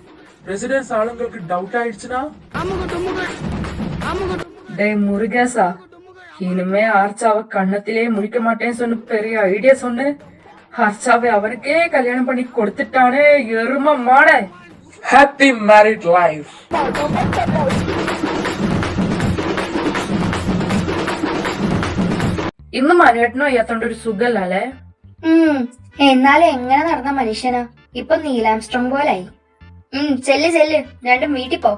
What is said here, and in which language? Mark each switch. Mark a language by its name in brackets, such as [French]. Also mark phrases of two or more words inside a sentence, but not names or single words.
[Tamil] ரெசிடென்ஸ் ஆளுங்களுக்கு டவுட் ஆயிடுச்சுன்னா? டே முருகேசா, இனிமே ஆர்ச்சாவை கண்ணத்திலே முடிக்க மாட்டேன்னு சொன்ன பெரிய ஐடியா சொன்ன. ஆர்ச்சாவை அவனுக்கே கல்யாணம் பண்ணி கொடுத்துட்டானே எரும மாட. [English] happy married life. [Malayalam] ഇന്ന് മനേട്ടനോ അയ്യാത്തോണ്ട് ഒരു സുഖല്ലേ? എന്നാലും എങ്ങനെ നടന്ന മനുഷ്യനാ ഇപ്പൊ നീലാംസ്ട്രോങ് പോലായി. ചെല്ല് ചെല്ല്, രണ്ടും വീട്ടിൽ പോ.